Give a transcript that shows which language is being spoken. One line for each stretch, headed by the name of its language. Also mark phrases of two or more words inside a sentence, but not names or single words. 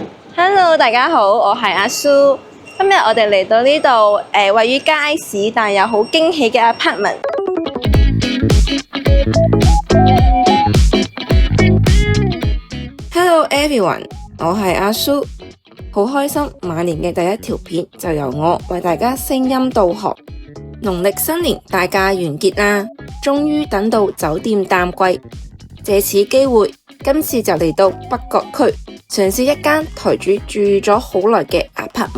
Cantonese: Hello，大家好，我係阿蘇。今日我哋嚟到呢度，位於街市，但又好驚喜嘅 apartment。
English: Hello everyone，
Cantonese: 我係阿蘇，好開心馬年嘅第一條片就由我為大家聲音導航。農曆新年大假完結啦，終於等到酒店淡季，借此機會，今次就嚟到北角區，嘗試一間台主住咗好耐嘅 apartment。